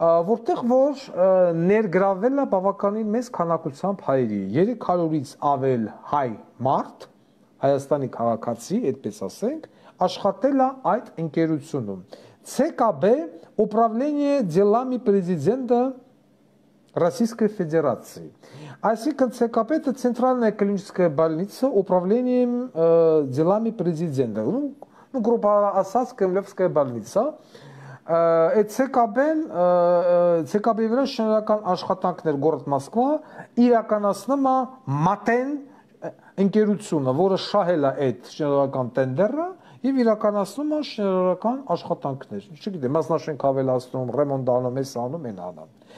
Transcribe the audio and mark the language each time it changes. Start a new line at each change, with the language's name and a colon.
Armenian: որտեղ որ ներգրավել է բավականին մեծ քանակությամբ հայերի, 300-ից ավել հայ մարդ, Հայաստանի քաղաքացի, այդպես ասենք, աշխատել է այդ ընկերությունում։ ЦКБ
Russian: Управление делами президента Российской Федерации.
Armenian: Այսինքն
Russian: ЦКБ это Центральная клиническая больница управлением делами президента. Ну, грубо
Armenian: ասած,
Russian: Кремлевская больница.
Armenian: Այդ ЦԿԲ-ն վրա շինարարական աշխատանքներ գործ Մոսկվա իրականացնում է Մատեն ընկերությունը, որը շահել է այդ շինարարական տենդերը եւ իրականացնում է շինարարական աշխատանքներ։ Չգիտեմ, մասնաշենք ավելացնում, ռեմոնտ անում, էս անում, այն անում։